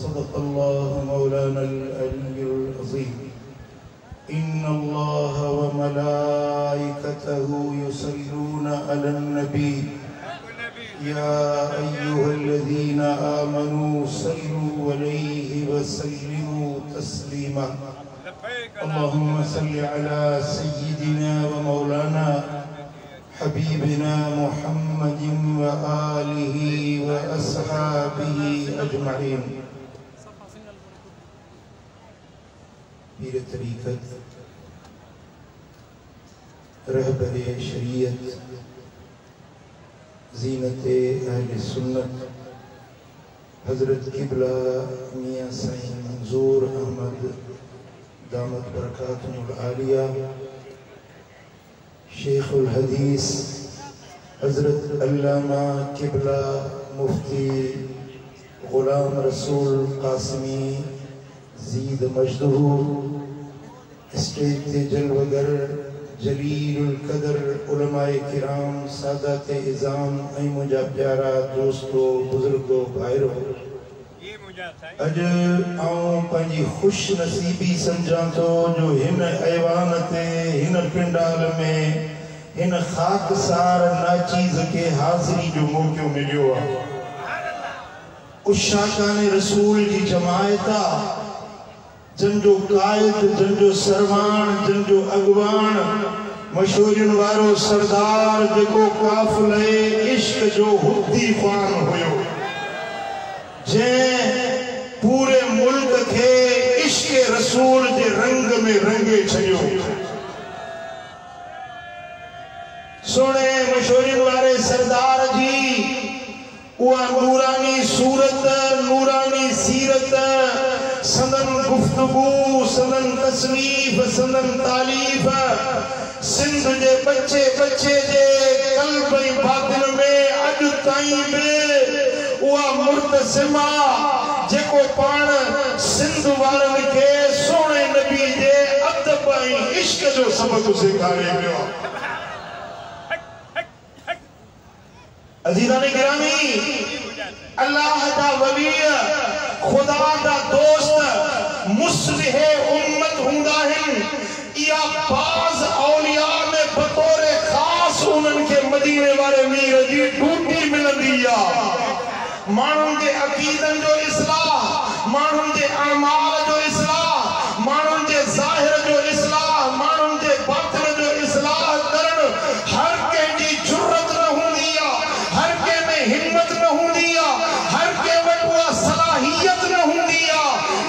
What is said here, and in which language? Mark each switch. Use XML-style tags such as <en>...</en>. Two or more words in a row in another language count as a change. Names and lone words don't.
<ar>صدق الله مولانا العلي العظيم. إن الله وملائكته يصلون على النبي يا أيها الذين آمنوا صلوا عليه وسلموا تسليما. اللهم صل على سيدنا ومولانا حبيبنا محمد وآله وأصحابه أجمعين.</ar> <sd>पीर तरीक़त, रहबरे शरीयत, ज़ीनते अहले सुन्नत, हज़रत क़िबला मियाँ साईं मंजूर अहमद दामत बरकातुहुल आलिया, शेखुल हदीस हज़रत अल्लामा क़िबला मुफ्ती ग़ुलाम रसूल कासिमी ज़ीद मजदहू, स्टेज ते जलवगर जलीलुल कदर उलमाए किराम सादाते इज़ाम ऐं मुंहिंजा प्यारा दोस्तो बुज़ुर्गो भाइरो, अज आऊं पंहिंजी खुश नसीबी समझां थो जो हिन ऐवान ते हिन पिंडाल में हिन खाकसार नाचीज़ के हाज़िरी जो मौक़ो मिलियो आहे। उशाकाने रसूल जी जमायत आहे, जंजो कायद, जंजो सरवान, जंजो अगवान, मशहूरिन वारो सरदार जेको काफ़िले इश्क जो हुद्दी ख़ान हुयो, जंहिं पूरे मुल्क के इश्क रसूल के रंग में रंगे छड़ियो। सोने मशहूरिन वारे सरदार जी उहा नूरानी सूरत, नूरानी सीरत, सदन गुफ्तगू, सदन तसनीफ, सदन तालीफ सिंध के बच्चे बच्चे जे कल्ब ऐं बातिन में अज ताईं बि उहा मुर्तसिमा जेको पाण सिंध वारनि खे सोने नबी जे अदब ऐं इश्क जो सबक सेखारे पियो। अज़ीज़ान गिरामी, अल्लाह दा वली, खुदा दा दोस्त, मुस्लिह उम्मत हुंदा आहिनि। इहा बाज़ औलिया में बतौर ख़ास उन्हनि खे मदीने वारे मीर जी ड्यूटी मिलंदी आहे। माण्हुनि जे अक़ीदनि जो इस्लाह, माण्हुनि जे अमाल जो इस्लाह, माण्हुनि जे ज़ाहिर जो इस्लाह, माण्हुनि जे बातिन जो इस्लाह करणु हर कंहिंजी जुर्रत न हूंदी आहे, हर कंहिं में हिम्मत न हूंदी आहे, हर कंहिं वटि उहा सलाहियत न हूंदी आहे।</sd>